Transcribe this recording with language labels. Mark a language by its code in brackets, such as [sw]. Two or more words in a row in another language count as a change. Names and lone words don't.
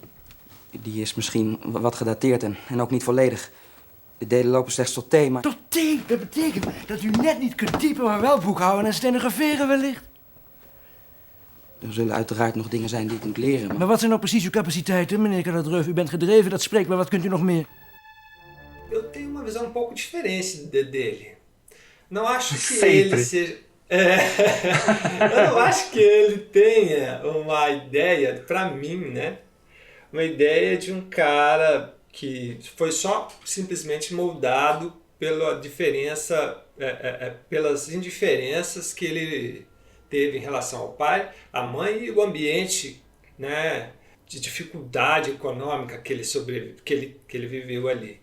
[nl] Die is misschien wat gedateerd en ook niet volledig. De delen lopen slechts tot thee, maar... Tot thee? Dat betekent dat u net niet kunt typen, maar wel boekhouden en stenograferen wellicht. Er zullen uiteraard nog dingen zijn die ik moet leren, Maar wat zijn nou precies uw capaciteiten, meneer Katterdreuven? U bent gedreven, dat spreekt, maar wat kunt u nog meer? [pt] Eu tenho uma visão um pouco diferente dele. Não acho que Sempre. ele seja... eu não acho que ele tenha uma ideia, pra mim, né? Uma ideia de um cara que foi só simplesmente moldado pela diferença, pelas indiferenças que ele teve em relação ao pai, à mãe e o ambiente, né, de dificuldade econômica que ele viveu ali.